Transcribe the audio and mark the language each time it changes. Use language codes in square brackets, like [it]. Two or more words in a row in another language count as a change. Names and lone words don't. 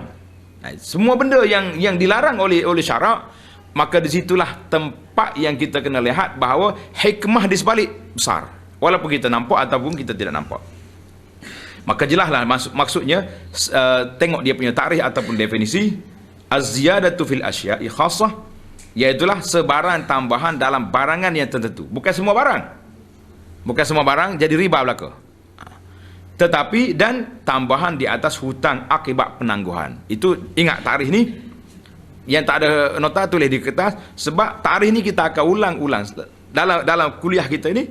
[ms] Semua benda yang dilarang oleh syarak, maka disitulah tempat yang kita kena lihat bahawa hikmah di sebalik besar. Walaupun kita nampak ataupun kita tidak nampak. Maka jelaslah maksudnya, tengok dia punya tarikh ataupun definisi. [ar] الزيادة في الأشياء خاصة, [ms] iaitulah sebarang tambahan dalam barangan yang tertentu. Bukan semua barang jadi riba belaka. Tetapi dan tambahan di atas hutang akibat penangguhan. Itu ingat tarikh ni, yang tak ada nota tulis di kertas, sebab tarikh ni kita akan ulang-ulang dalam kuliah kita ini.